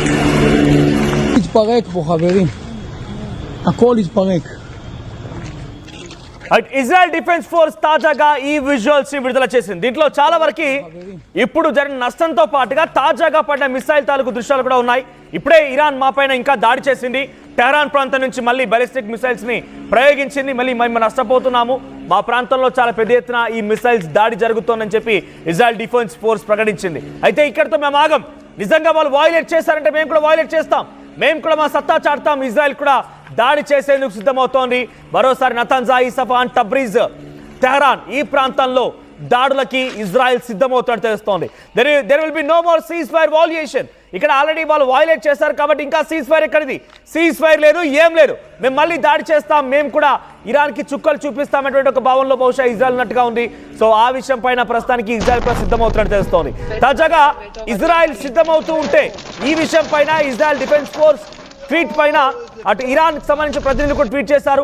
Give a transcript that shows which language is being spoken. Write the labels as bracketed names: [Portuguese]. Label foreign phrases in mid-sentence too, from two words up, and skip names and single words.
[Hebrew] התפרק פה חברים, הכל התפרק. [Telugu] ఇజ్రాయెల్ డిఫెన్స్ ఫోర్స్ తాజాగా ఈ విజువల్స్ ని విడుదల చేసింది. దీంట్లో చాలా వరకు ఇప్పుడు జరిగిన నష్టంతో పాటుగా తాజాగా పడిన మిసైల్ తాలూకు దృశ్యాలు కూడా ఉన్నాయి. ఇప్పుడే ఇరాన్ మా పైన ఇంకా దాడి చేసింది. టెహరాన్ ప్రాంతం నుంచి మళ్ళీ బాలిస్టిక్ మిసైల్స్ ని ప్రయోగించింది. మళ్ళీ మేము నష్టపోతున్నాము, మా ప్రాంతంలో చాలా పెద్ద ఎత్తున ఈ మిసైల్స్ దాడి జరుగుతోందని చెప్పి ఇజ్రాయెల్ డిఫెన్స్ ఫోర్స్ ప్రకటించింది. అయితే ఇక్కడితో మేము ఆగం. నిజంగా వాళ్ళు వయలేట్ చేశారంటే మేము కూడా వయలేట్ చేస్తాం, మేము కూడా మా సత్తా చాటుతాం. ఇజ్రాయెల్ కూడా దాడి చేసేందుకు సిద్ధమవుతోంది. మరోసారి నతాన్జా, ఇసఫాన్, టబ్రీజ్, టెహరాన్ ఈ ప్రాంతంలో దాడులకి ఇజ్రాయెల్ సిద్ధమవుతాడు తెలుస్తోంది. [English] There will be no more ceasefire valuation. [Telugu] ఇక్కడ ఆల్రెడీ వాళ్ళు వయలేట్ చేశారు కాబట్టి ఇంకా [English] ceasefire [Telugu] ఎక్కడిది? [English] ceasefire [Telugu] లేదు, ఏం లేదు. మేము మళ్ళీ దాడి చేస్తాం, మేము కూడా ఇరాన్కి చుక్కలు చూపిస్తామనేటువంటి ఒక భావనలో బహుశా ఇజ్రాయెల్ ఉన్నట్టుగా ఉంది. సో ఆ విషయం పైన ప్రస్తుతానికి ఇజ్రాయెల్ కూడా సిద్ధమవుతున్నట్టు తెలుస్తోంది. తాజాగా ఇజ్రాయెల్ సిద్ధమవుతూ ఉంటే ఈ విషయం పైన ఇజ్రాయెల్ డిఫెన్స్ ఫోర్స్ ట్వీట్ పైన అటు ఇరాన్కి సంబంధించిన ప్రతినిధులు కూడా ట్వీట్ చేశారు.